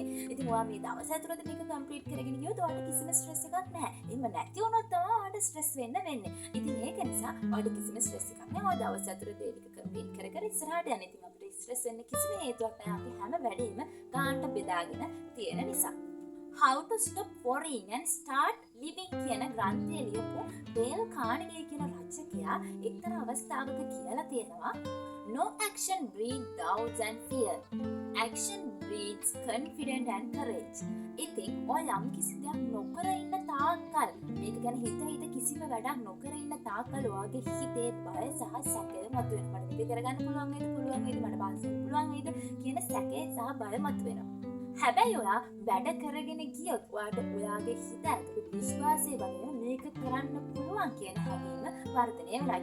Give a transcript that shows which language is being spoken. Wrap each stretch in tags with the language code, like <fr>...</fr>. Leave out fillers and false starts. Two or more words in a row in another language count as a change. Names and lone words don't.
<si>ඉතින් ඔයා මේ දවස් ඇතුළත මේක කම්ප්ලීට් කරගෙන ගියොත් ඔයාට කිසිම ස්ට්‍රෙස් එකක් නැහැ. එහෙම නැති වුණොත් තමයි ඔයාට ස්ට්‍රෙස් වෙන්නේ. ඉතින් ඒක නිසා ඔයාලට කිසිම ස්ට්‍රෙස් එකක් නැහැ. ඔයා දවස් ඇතුළත ඒ ටික කම්ප්ලීට් කර ඉස්සරහට යන්න. ඉතින් අපිට ස්ට්‍රෙස් වෙන්න කිසිම හේතුවක් නැහැ. අපි හැම වැඩේම ගානට බෙදාගෙන තියෙන නිසා.</si> <en>How to stop worrying and start living</en> <si>කියන ග්‍රන්ථය ලියපු ඩේල් කානිගේ කියන රචකයා එක්තරා අවස්ථාවක කියලා තියෙනවා</si> <en>No action breeds doubts and fear. Action breeds confidence and courage.</en> <si>ඉතින් ඔය යම් කිසි දෙයක් නොකර ඉන්න තාක්කල් මේක ගැන හිත කිසිම වැඩක් නොකර ඉන්න තාක්කල් ඔයාගේ හිතේ බය සහ සැකය මතුවෙනවා. මට මේක කරගන්න පුළුවන් වේද මට පාස් වෙන්න පුළුවන් වේද කියන සැකේ සහ බය මතුවෙනවා. හැබැයි ඔයා වැඩ කරගෙන ගියොත් ඔයාට ඔයාගේ හිත ඇතුළේ විශ්වාසය වගේ මේක කරන්න පුළුවන් කියන හැඟීම වර්ධනය වෙනවා.</si>